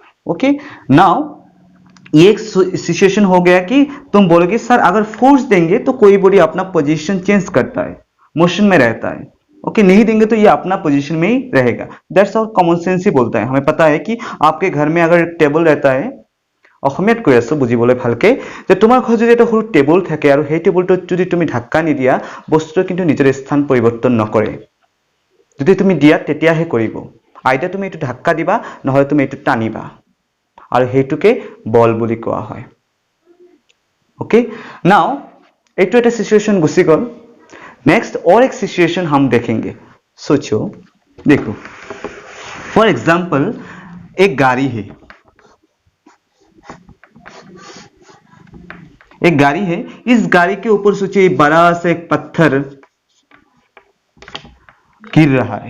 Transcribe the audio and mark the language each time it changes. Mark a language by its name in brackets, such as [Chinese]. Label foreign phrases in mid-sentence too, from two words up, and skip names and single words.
[English] okay, now [Hindi] ये एक सिचुएशन हो गया कि तुम बोलोगे सर अगर फोर्स देंगे तो कोई बॉडी अपना [English] position change [Hindi] करता है, मोशन में रहता है। ओके, नहीं देंगे तो ये अपना पोजीशन में ही रहेगा। [English] that's all, common sense [Hindi] ही बोलता है। हमें पता है कि आपके घर में अगर टेबल रहता है, [Assamese] অসমীয়াত কৈ আছো বুজিবলৈ ভালকে, যে তোমাৰ ঘৰত যদি এটা সৰু টেবুল থাকে আৰু সেই টেবুলটোত যদি তুমি ধাক্কা নিদিয়া, বস্তুটো কিন্তু নিজৰ স্থান পৰিৱৰ্তন নকৰে। যদি তুমি দিয়া তেতিয়াহে কৰিব। আইদা তুমি এইটো ধাক্কা দিবা, নহলে তুমি এইটো টানিবা, আৰু সেইটোকে বল বুলি কোৱা হয়। [English] okay, now [Assamese] এইটো এটা সিচুয়েশন গুছি গল। [Hindi] नेक्स्ट और एक सिचुएशन हम देखेंगे। सोचो, देखो [English] for example [Hindi] एक गाड़ी है, एक गाड़ी है। इस गाड़ी के ऊपर सोचिए बड़ा सा एक पत्थर गिर रहा है।